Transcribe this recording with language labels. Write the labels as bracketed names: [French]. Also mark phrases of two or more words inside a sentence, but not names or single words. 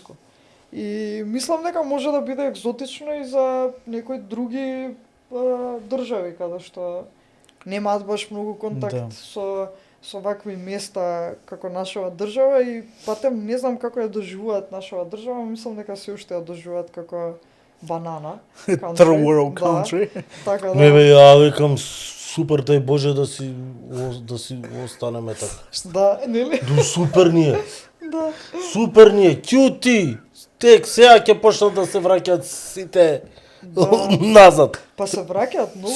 [Macedonian] И мислам дека може да биде екзотично и за некои други држави каде што немаат баш многу контакт со вакви места како нашава држава и патем не знам како ја доживуваат нашава држава, мислам дека се уште ја доживуваат како банана. [English] Third world country. [Macedonian] Така Не да. бе, ја викам супер, дај Боже да си останеме така. Да, нели? Супер ние. Да. Супер ние, кјути. Тек сега ќе почнат да се враќаат сите назад. Па се враќаат, многу